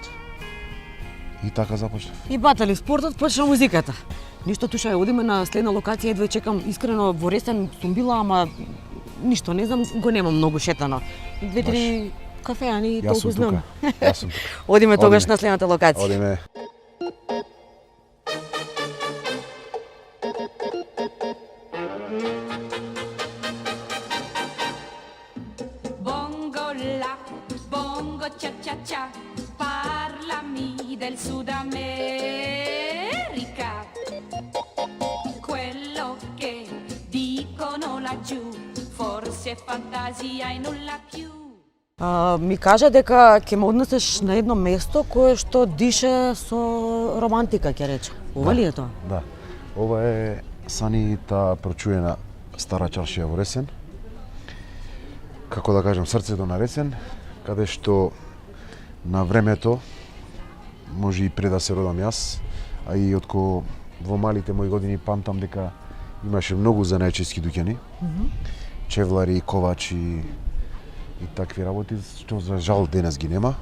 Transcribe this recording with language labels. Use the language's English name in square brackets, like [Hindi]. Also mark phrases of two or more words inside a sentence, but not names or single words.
[Macedonian] И така започнав. И батали спортот, почна музиката. Ништо туша, одиме на следна локација, едва чекам, искрено во Ресен сум била, ама ништо, не знам, го немам многу шетано. 2-3 кафеани и толку знам. Јас сум тука. Одиме тогаш на следната локација. Одиме. [Italian] Bongo la, bongo cha cha cha, parlami del Sud America. Quello che dicono laggiù, forse è fantasia e nulla più. [Macedonian] Ми кажа дека ќе ме однесеш на едно место кое што дише со романтика, ќе рече. Ова ли е тоа? Да. Ова е санита прочуена стара чаршија во Ресен. Како да кажам, срцето на Ресен, каде што на времето, може и пред да се родам јас, а и откако во малите мои години памтам дека имаше многу занајчески дуќани, чевлари, ковачи и такви работи, што за жал денес ги нема.